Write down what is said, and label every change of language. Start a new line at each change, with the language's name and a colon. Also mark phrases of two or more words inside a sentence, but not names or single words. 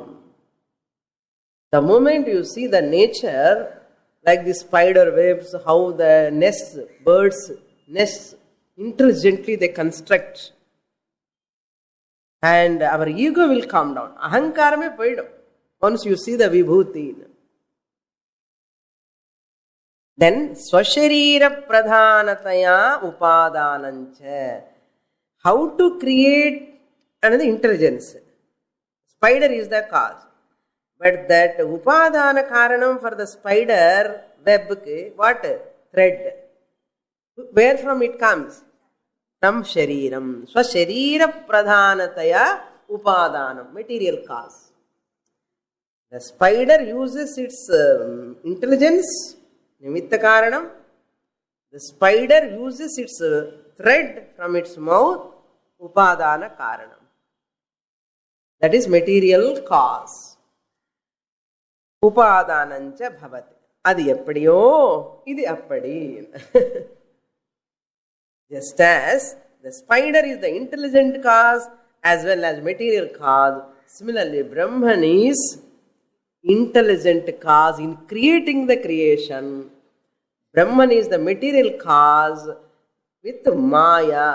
English: The moment you see the nature, like the spider webs, how the nests, birds' nests, intelligently they construct. And our ego will come down.
Tamil: அகங்காரமே போய்டும்.
English: Once you see the vibhuti. Then,
Sanskrit: स्वशरीर प्रधानतया उपादानञ्च.
English: How to create another intelligence. Spider is the cause. But that
Sanskrit: उपादान कारणम्
English: for the spider web, what? Thread. Where from it comes? From shariram.
Sanskrit: स्वशरीर प्रधानतया उपादानम्.
English: Material cause. The spider uses its intelligence,
Sanskrit: निमित्त कारणम्.
English: The spider uses its thread from its mouth,
Sanskrit: उपादान कारणम्.
English: That is material cause.
Sanskrit: उपादानञ्च भवति.
Tamil: அது எப்படியோ இது அப்படி.
English: Just as the spider is the intelligent cause as well as material cause, similarly Brahman is intelligent cause in creating the creation. Brahman is the material cause with Maya.